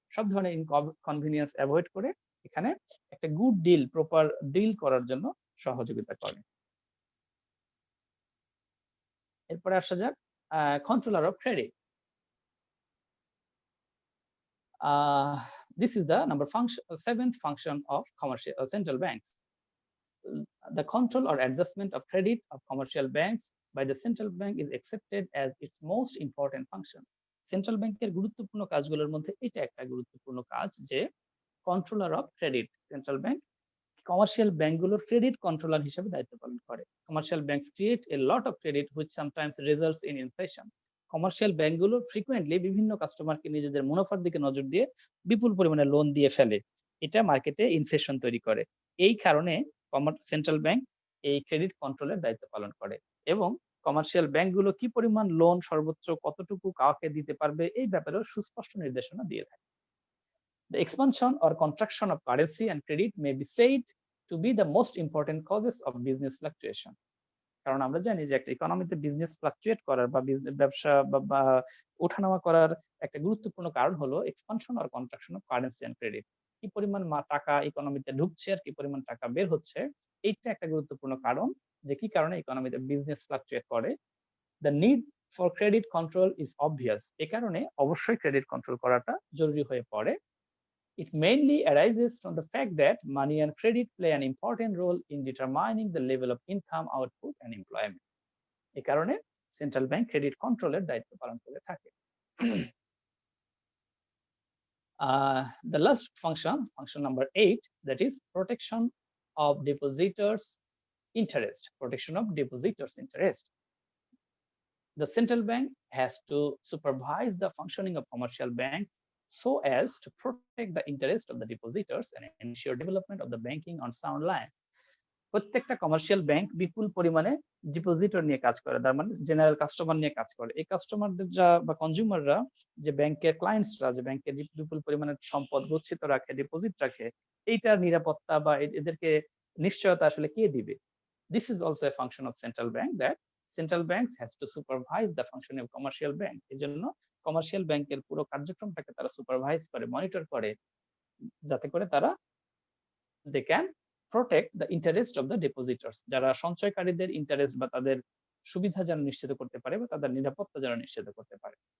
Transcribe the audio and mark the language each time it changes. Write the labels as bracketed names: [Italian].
[Bangla] সব ধরনের inconvenience avoid করে এখানে একটা গুড ডিল, প্রপার ডিল করার জন্য সহযোগিতা করে। এরপরে আসা যাক controller of credit. [English] This is the seventh function of commercial central banks. The control or adjustment of credit of commercial banks by the central bank is accepted as its most important function. [Bangla] Central ব্যাংকের গুরুত্বপূর্ণ কাজগুলোর মধ্যে এটা একটা গুরুত্বপূর্ণ কাজ যে controller of credit. Central bank commercial ব্যাংকগুলোর ক্রেডিট কন্ট্রোলার হিসেবে দায়িত্ব পালন করে। [English] Commercial banks create a lot of credit which sometimes results in inflation. [Bangla] Commercial ব্যাংকগুলো ফ্রিকোয়েন্টলি বিভিন্ন কাস্টমারকে নিজেদের মুনাফার দিকে নজর দিয়ে বিপুল পরিমাণে লোন দিয়ে ফেলে, এটা মার্কেটে ইনফ্লেশন তৈরি করে। এই কারণে সেন্ট্রাল ব্যাংক এই ক্রেডিট কন্ট্রোলের দায়িত্ব পালন করে এবং কমার্শিয়াল ব্যাংকগুলো কি পরিমাণ লোন সর্বোচ্চ কতটুকু কাউকে দিতে পারবে এই ব্যাপারেও সুস্পষ্ট নির্দেশনা দিয়ে থাকে। [English] The expansion or contraction of currency and credit may be said to be the most important causes of business fluctuation. [Bangla] কারণ আমরা জানি যে একটা ইকোনমিতে বিজনেস ফ্লাকচুয়েট করার বা ব্যবসা বা ওঠানামা করার একটা গুরুত্বপূর্ণ কারণ হলো expansion আর contraction of currency end credit. কি পরিমাণ টাকা ইকোনমিতে ঢুকছে আর কি পরিমাণ টাকা বের হচ্ছে, এইটা একটা গুরুত্বপূর্ণ কারণ যে কি কারণে ইকোনমিতে বিজনেস ফ্লাকচুয়েট করে। [English] the need for credit control is obvious, [Bangla] এ কারণে অবশ্যই ক্রেডিট কন্ট্রোল করাটা জরুরি হয়ে পড়ে। [English] It mainly arises from the fact that money and credit play an important role in determining the level of income, output, and employment. [Bangla] এই কারণে central bank credit কন্ট্রোলের দায়িত্ব পালন করে থাকে। [English] The last function, function number 8, that is protection of depositors' interest. Protection of depositors' interest. The central bank has to supervise the functioning of commercial banks so as to protect the interest of the depositors and ensure development of the banking on sound lines. [Bangla] প্রত্যেকটা commercial bank বিপুল পরিমাণে depositor নিয়ে কাজ করে, তার মানে general customer নিয়ে কাজ করে। এই কাস্টমারদের বা কনজিউমাররা যে ব্যাংকের ক্লায়েন্টসরা যে ব্যাংকের বিপুল পরিমাণে সম্পদ গচ্ছিত রাখে, ডিপোজিট রাখে, এইটার নিরাপত্তা বা এদেরকে নিশ্চয়তা আসলে কে দিবে? [English] This is also a function of central bank, that central banks has to supervise the functioning of commercial bank. [Bangla] এজন্য কমার্শিয়াল ব্যাংকের পুরো কার্যক্রমটাকে তারা সুপারভাইজ করে, মনিটর করে, যাতে করে তারা [English] they can protect the interest of the depositors, [Bangla] যারা সঞ্চয়কারীদের ইন্টারেস্ট বা তাদের সুবিধা যেন নিশ্চিত করতে পারে বা তাদের নিরাপত্তা যেন নিশ্চিত করতে পারে।